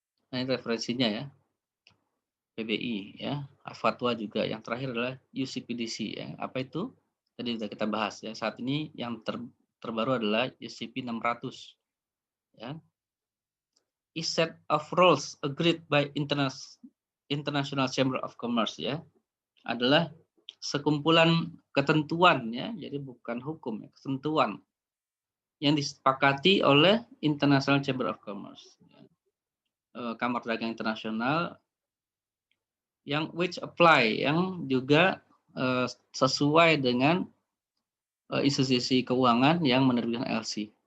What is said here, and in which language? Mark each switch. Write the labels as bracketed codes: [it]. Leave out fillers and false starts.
[id] Nah, ini referensinya ya. PBI ya, fatwa juga. Yang terakhir adalah UCPDC ya. Apa itu? Tadi sudah kita bahas ya. Saat ini yang terbaru adalah UCP 600 ya. [en] A set of rules agreed by International Chamber of Commerce ya. [id] Adalah sekumpulan ketentuan ya. Jadi bukan hukum ya, ketentuan yang disepakati oleh International Chamber of Commerce. Ya. Kamar Dagang Internasional yang [en] which apply [id] yang juga sesuai dengan institusi keuangan yang menerbitkan LC.